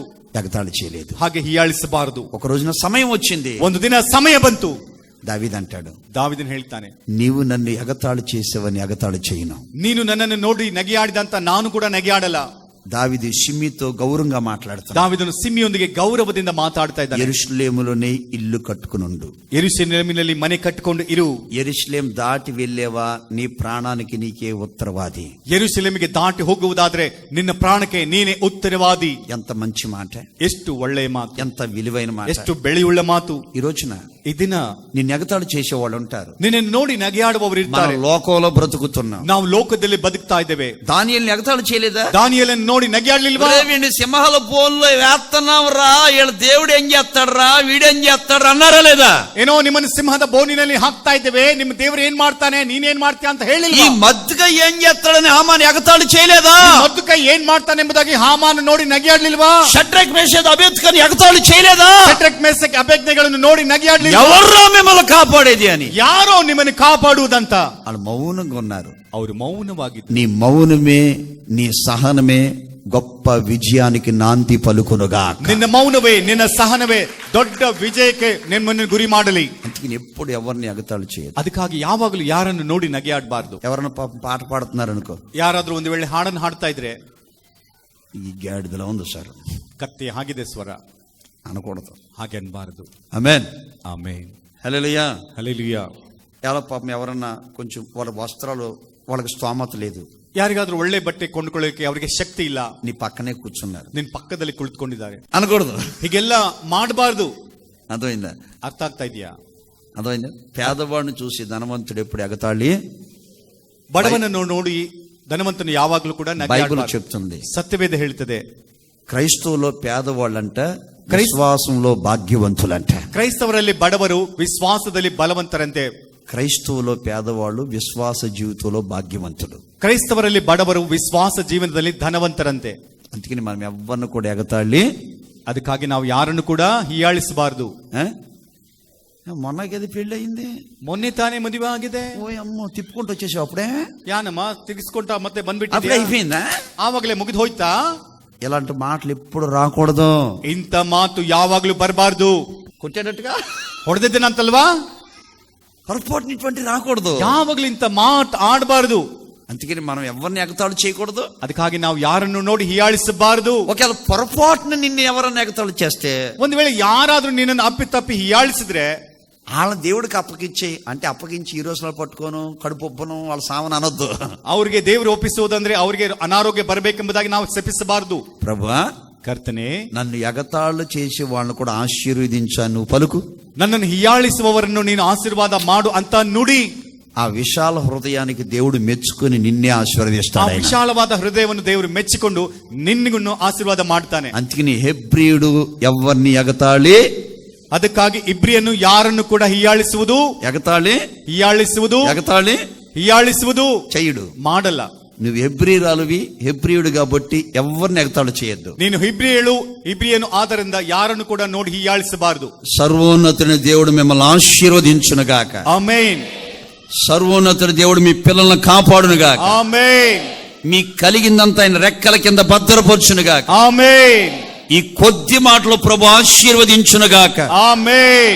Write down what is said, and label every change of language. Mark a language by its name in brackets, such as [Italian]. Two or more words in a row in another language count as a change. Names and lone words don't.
[Telugu] ఎగతాళి చేయలేదు. [Kannada] ಹಾಗೆ ಹೀಯಾಳಿಸಬಾರದು. [Telugu] ఒక రోజున సమయం వచ్చింది, [Kannada] ಒಂದು ದಿನ ಸಮಯ ಬಂತು. [Telugu] దావీదు అంటాడు, [Kannada] ದಾವಿದನ್ ಹೇಳ್ತಾನೆ, [Telugu] నీవు నన్ను ఎగతాళి చేసేవని ఎగతాళి చేయను. [Kannada] ನೀನು ನನ್ನನ್ನು ನೋಡಿ ನಗೆಯಾಡಿದಂತ ನಾನು ಕೂಡ ನಗೆಯಾಡಲ್ಲ. [Telugu] దావీదు షిమ్మితో గౌరవంగా మాట్లాడతాడు. [Kannada] ದಾವಿದನು ಸಿಮ್ಮಿಯೊಂದಿಗೆ ಗೌರವದಿಂದ ಮಾತಾಡ್ತಾ ಇದ್ದಾನೆ. [Telugu] యెరూషలేములోనే ఇల్లు కట్టుకునుండు, [Kannada] ಯೆರೂಸಲೇಮಿನಲ್ಲಿ ಮನೆ ಕಟ್ಟಿಕೊಂಡು ಇರು. [Telugu] యెరూషలేం దాటి వెళ్ళేవా నీ ప్రాణానికి నీకే ఉత్తరవాది. [Kannada] ಯೆರೂಸಲೇಮಿಗೆ ದಾಟಿ ಹೋಗುವುದಾದ್ರೆ ನಿನ್ನ ಪ್ರಾಣಕ್ಕೆ ನೀನೇ ಉತ್ತರವಾದಿ. [Telugu] ఎంత మంచి మాట, [Kannada] ಎಷ್ಟು ಒಳ್ಳೆಯ ಮಾತು, [Telugu] ఎంత విలువైన మాట. [Kannada] ಎಷ್ಟು ಬೆಳೆಯುಳ್ಳ ಮಾತು. [Telugu] ఈ రోజున [Kannada] ಈ ದಿನ [Telugu] నిన్ను ఎగతాళి చేసేవాళ్ళు ఉంటారు. [Kannada] ನಿನ್ನನ್ನು ನೋಡಿ ನಗೆಯಾಡುವವರು [Telugu] మన [Kannada] ಇರ್ತಾರೆ. [Telugu] లోకంలో బ్రతుకుతున్నాం. [Kannada] ನಾವು ಲೋಕದಲ್ಲಿ ಬದುಕ್ತಾ ಇದ್ದೇವೆ. [Telugu] దానియేలుని ఎగతాళి చేయలేదా? [Kannada] ದಾನಿಯೇಲನ್ನು ನೋಡಿ ನಗೆಯಾಡ್ಲಿಲ್ವಾ? [Telugu] వీడిని సింహాల బోన్లో వేస్తున్నాం రా, వీళ్ళ దేవుడు ఏం చేస్తాడు రా, వీడేం చేస్తాడు అన్నారా లేదా? [Kannada] ಏನೋ ನಿಮ್ಮನ್ನು ಸಿಂಹದ ಬೋನಿನಲ್ಲಿ ಹಾಕ್ತಾ ಇದ್ದೇವೆ, ನಿಮ್ಮ ದೇವರು ಏನ್ ಮಾಡ್ತಾನೆ, ನೀನೇನ್ ಮಾಡ್ತೀಯ ಅಂತ [Telugu] ఈ [Kannada] ಹೇಳಿಲ್ವಾ? [Telugu] మద్దుగా ఏం చేస్తాడని హామాను ఎగతాళి చేయలేదా? [Kannada] ಮದ್ದುಕ ಏನ್ ಮಾಡ್ತಾನೆ ಎಂಬುದಾಗಿ ಹಾಮಾನ ನೋಡಿ ನಗೆಯಾಡ್ಲಿಲ್ವಾ? [Telugu] షడ్రక్ మేషక్ అబేద్కని ఎగతాళి చేయలేదా? [Kannada] ಶದ್ರಕ್ ಮೇಷಕ್ ಅಬೇದ್ನೆಗಳನ್ನು ನೋಡಿ ನಗೆಯಾಡ್ಲಿಲ್ವಾ? [Telugu] ఎవర్రా మిమ్మల్ని కాపాడేది అని? [Kannada] ಯಾರೋ ನಿಮ್ಮನ್ನು ಕಾಪಾಡುವುದಂತ [Telugu] వాళ్ళు మౌనంగా ఉన్నారు. [Kannada] ಅವರು ಮೌನವಾಗಿದ್ದರು. [Telugu] నీ మౌనమే, నీ సహనమే గొప్ప విజయానికి నాంది పలుకునుగా. [Kannada] ನಿನ್ನ ಮೌನವೇ, ನಿನ್ನ ಸಹನವೇ ದೊಡ್ಡ ವಿಜಯಕ್ಕೆ ನಿಮ್ಮನ್ನು ಗುರಿ ಮಾಡಲಿ. [Telugu] అందుకని ఎప్పుడు ఎవరిని ఎగతాళి చేయదు. [Kannada] ಅದಕ್ಕಾಗಿ ಯಾವಾಗಲೂ ಯಾರನ್ನು ನೋಡಿ ನಗೆಯಾಡಬಾರದು. [Telugu] ఎవరైనా పాట పాడుతున్నారు అనుకో, [Kannada] ಯಾರಾದ್ರೂ ಒಂದು ವೇಳೆ ಹಾಡನ್ನು ಹಾಡ್ತಾ ಇದ್ರೆ [Telugu] ఈ గాడిదలో ఉంది సార్ [Kannada] ಕತ್ತಿ ಹಾಗಿದೆ ಸ್ವರ [Telugu] అనకూడదు. [Kannada] ಹಾಗೆ ಅನ್ಬಾರದು. [Telugu] ఆమేన్, [Kannada] ಆಮೆನ್, [Telugu] హల్లెలూయా. [Kannada] ಹಲ್ಲೆಲೂಯಾ. [Telugu] ఎలా పాపం ఎవరన్నా కొంచెం వాళ్ళ వస్త్రాలు వాళ్ళకి స్తోమత లేదు, [Kannada] ಯಾರಿಗಾದ್ರೂ ಒಳ್ಳೆ ಬಟ್ಟೆ ಕೊಂಡುಕೊಳ್ಳೋಕೆ ಅವರಿಗೆ ಶಕ್ತಿ ಇಲ್ಲ, [Telugu] నీ పక్కనే కూర్చున్నారు, [Kannada] ನಿನ್ ಪಕ್ಕದಲ್ಲಿ ಕುಳಿತುಕೊಂಡಿದ್ದಾರೆ [Telugu] అనకూడదు. [Kannada] ಹೀಗೆಲ್ಲ ಮಾಡಬಾರ್ದು. [Telugu] అర్థమైందా? [Kannada] ಅರ್ಥ ಆಗ್ತಾ ಇದೆಯಾ? [Telugu] అర్థమైందా? పేదవాడిని చూసి ధనవంతుడు ఎప్పుడు ఎగతాళి. [Kannada] ಬಡವನನ್ನು ನೋಡಿ ಧನವಂತನು ಯಾವಾಗಲೂ ಕೂಡ [Telugu] బైబిల్ [Kannada] ನಗೆಯಾಡಬಾರದು. [Telugu] చెప్తుంది [Kannada] ಸತ್ಯವೇದ ಹೇಳ್ತದೆ, [Telugu] క్రైస్తవులో పేదవాళ్ళంట విశ్వాసంలో భాగ్యవంతులంట. [Kannada] ಕ್ರೈಸ್ತವರಲ್ಲಿ ಬಡವರು ವಿಶ್ವಾಸದಲ್ಲಿ ಬಲವಂತರಂತೆ. [Telugu] క్రైస్తవులో పేదవాళ్ళు విశ్వాస జీవితంలో భాగ్యవంతులు. [Kannada] ಕ್ರೈಸ್ತವರಲ್ಲಿ ಬಡವರು ವಿಶ್ವಾಸ ಜೀವನದಲ್ಲಿ ಧನವಂತರಂತೆ. [Telugu] అందుకని మనం ఎవరిని కూడా ఎగతాళి. [Kannada] ಅದಕ್ಕಾಗಿ ನಾವು ಯಾರನ್ನು ಕೂಡ ಹೀಯಾಳಿಸಬಾರದು. [Telugu] మొన్నకేది పెళ్లి అయింది, [Kannada] ಮೊನ್ನೆ ತಾನೇ ಮದುವೆ ಆಗಿದೆ, [Telugu] ఓ అమ్మో తిప్పుకుంటూ వచ్చేసావు అప్పుడే, [Kannada] ಯಾನಮ್ಮ ತಿರ್ಗಿಸ್ಕೊಂಡ ಮತ್ತೆ [Telugu] అప్పుడే [Kannada] ಬಂದ್ಬಿಟ್ಟಿದ್ಯಾ, [Telugu] అయిపోయిందా? [Kannada] ಆವಾಗಲೇ ಮುಗಿದು ಹೋಯ್ತಾ? [Telugu] ఇలాంటి మాటలు ఎప్పుడు రాకూడదు. [Kannada] ಇಂಥ ಮಾತು ಯಾವಾಗ್ಲೂ ಬರಬಾರ್ದು. [Telugu] కొట్టేటట్టుగా [Kannada] ಹೊಡೆದಿದ್ದೇನಂತಲ್ವಾ? [Telugu] పొరపాటునటువంటి రాకూడదు. [Kannada] ಯಾವಾಗ್ಲೂ ಇಂಥ ಮಾತು ಆಡಬಾರದು. [Telugu] అందుకని మనం ఎవరిని ఎగతాళి చేయకూడదు. [Kannada] ಅದಕ್ಕಾಗಿ ನಾವು ಯಾರನ್ನು ನೋಡಿ ಹೀಯಾಳಿಸಬಾರದು. [Telugu] ఒకవేళ పొరపాటున నిన్ను ఎవరన్నా ఎగతాళి చేస్తే, [Kannada] ಒಂದು ವೇಳೆ ಯಾರಾದ್ರೂ ನಿನ್ನನ್ನು ಅಪ್ಪಿತಪ್ಪಿ ಹೀಯಾಳಿಸಿದ್ರೆ [Telugu] వాళ్ళ దేవుడికి అప్పగించే, అంటే అప్పగించి ఈ రోజులో పట్టుకోను కడుపొప్పను వాళ్ళ సామను అనొద్దు. [Kannada] ಅವ್ರಿಗೆ ದೇವರು ಒಪ್ಪಿಸುವುದಂದ್ರೆ ಅವರಿಗೆ ಅನಾರೋಗ್ಯ ಬರಬೇಕೆಂಬುದಾಗಿ ನಾವು ಶಪಿಸಬಾರದು. [Telugu] ప్రభువా, [Kannada] ಕರ್ತನೆ, [Telugu] నన్ను ఎగతాళి చేసి వాళ్ళని కూడా ఆశీర్వదించాను నువ్వు పలుకు. [Kannada] ನನ್ನನ್ನು ಹೀಯಾಳಿಸುವವರನ್ನು ನೀನು ಆಶೀರ್ವಾದ ಮಾಡು ಅಂತ ನುಡಿ. [Telugu] ఆ విశాల హృదయానికి దేవుడు మెచ్చుకుని నిన్నే [Kannada] ಆ [Telugu] ఆశీర్వదిస్తాడు. [Kannada] ವಿಶಾಲವಾದ ಹೃದಯವನ್ನು ದೇವರು ಮೆಚ್ಚಿಕೊಂಡು ನಿನ್ನಿಗೂ ಆಶೀರ್ವಾದ ಮಾಡ್ತಾನೆ. [Telugu] అందుకని హెబ్రీయుడు ఎవరిని ఎగతాళి, [Kannada] ಅದಕ್ಕಾಗಿ ಇಬ್ರಿಯನ್ನು ಯಾರನ್ನು ಕೂಡ ಹೀಯಾಳಿಸುವುದು [Telugu] చెయ్యడు. [Kannada] ಮಾಡಲ್ಲ. [Telugu] నువ్వు హెబ్రీరాలువి, హెబ్రీయుడు కాబట్టి ఎవరిని ఎగతాళి చేయొద్దు. [Kannada] ನೀನು ಇಬ್ರಿಯನು ಆದ್ದರಿಂದ ಯಾರನ್ನು ಕೂಡ ನೋಡಿ ಹೀಯಾಳಿಸಬಾರದು. [Telugu] సర్వోన్నతుని దేవుడు మిమ్మల్ని ఆశీర్వదించునుగాక. [Kannada] ಆಮೆನ್. [Telugu] సర్వోన్నతుని దేవుడు మీ పిల్లలను కాపాడునుగాక. ఆమెన్. మీ కలిగిందంతా ఆయన రెక్కల కింద భద్రపరచునుగాక. ఆమెన్. ఈ కొద్ది మాటలు ప్రభు ఆశీర్వదించునుగాక. ఆమెన్.